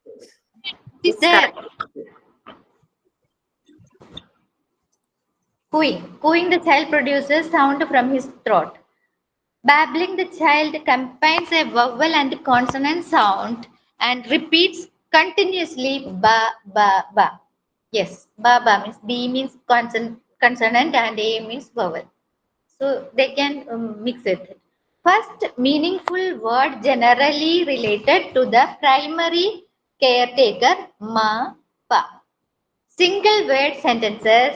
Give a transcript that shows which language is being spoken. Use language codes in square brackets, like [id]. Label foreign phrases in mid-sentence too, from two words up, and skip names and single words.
[en] it is It's there. correct. Cooing. Cooing the child produces sound from his throat. Babbling the child combines a vowel and consonant sound and repeats continuously ba ba ba. Yes, ba ba means B means consonant and A means vowel. So they can mix it. First meaningful word generally related to the primary caretaker ma pa. Single word sentences.